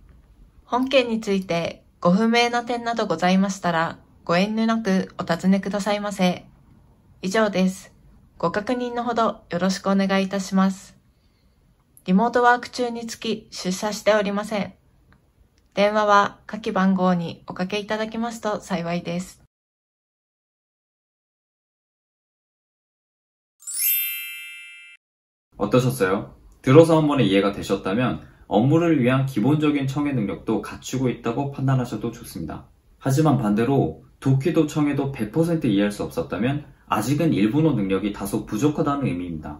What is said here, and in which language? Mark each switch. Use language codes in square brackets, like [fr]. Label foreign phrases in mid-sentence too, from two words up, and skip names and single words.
[ja] 本件についてご不明な点などございましたら、ご遠慮なくお尋ねくださいませ。以上です。ご確認のほどよろしくお願いいたします。リモートワーク中につき出社しておりません。電話は下記番号におかけいただきますと幸いです。 [ko] 어떠셨어요? 들어서 한 번에 이해가 되셨다면 업무를 위한 기본적인 청해 능력도 갖추고 있다고 판단하셔도 좋습니다. 하지만 반대로 독해도 청해도 100% 이해할 수 없었다면 아직은 일본어 능력이 다소 부족하다는 의미입니다.